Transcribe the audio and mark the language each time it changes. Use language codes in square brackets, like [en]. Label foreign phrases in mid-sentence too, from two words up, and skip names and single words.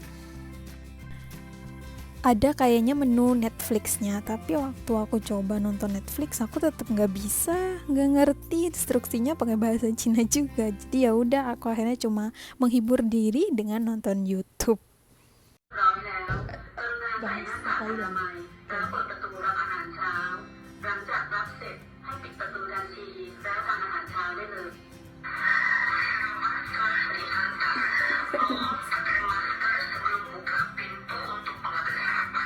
[id] Ada kayaknya menu Netflixnya, tapi waktu aku coba nonton Netflix aku tetap nggak ngerti instruksinya pakai bahasa Cina juga. Jadi ya udah, aku akhirnya cuma menghibur diri dengan nonton YouTube. Bahasa Thailand. [th] แล้วเปิดประตูรับอาหารเช้าหลังจากรับเสร็จให้ปิดประตูทันทีแล้วทานอาหารเช้าได้เลย [id] sebelum buka pintu untuk pengambilan rapat.